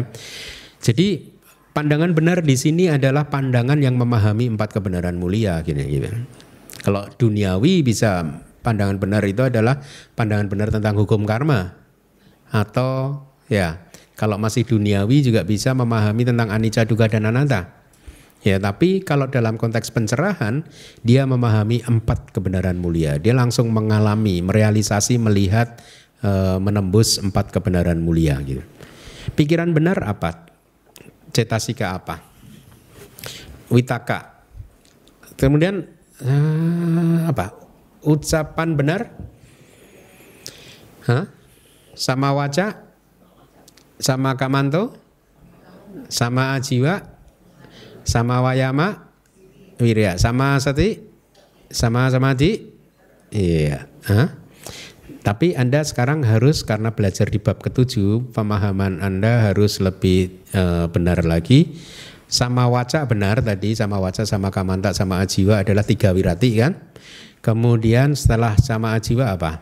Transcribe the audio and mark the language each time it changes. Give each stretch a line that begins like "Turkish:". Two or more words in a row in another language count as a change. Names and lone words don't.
Indonesian: Jadi pandangan benar di sini adalah pandangan yang memahami 4 kebenaran mulia gini. Kalau duniawi bisa pandangan benar itu adalah pandangan benar tentang hukum karma. Atau ya, kalau masih duniawi juga bisa memahami tentang
Pali: anicca, dukkha
Indonesian: dan anatta. Ya, tapi kalau dalam konteks pencerahan dia memahami 4 kebenaran mulia. Dia langsung mengalami, merealisasi, melihat, menembus 4 kebenaran mulia gitu. Pikiran benar apa? Cetasika apa? Witaka. Kemudian apa? Ucapan benar?
Pali: Sama waca? Sama kamanto? Sama ajiwa? Sama wayama? Wirya? Sama sati? Sama samadhi?
Indonesian: Iya. Tapi Anda sekarang harus, karena belajar di bab ke-7, pemahaman Anda harus lebih benar lagi.
Pali: Sama waca
Indonesian: benar tadi,
Pali: sama waca, sama kamanta, sama ajiwa
Indonesian: adalah 3 wirati kan. Kemudian setelah
Pali: sama ajiwa
Indonesian: apa?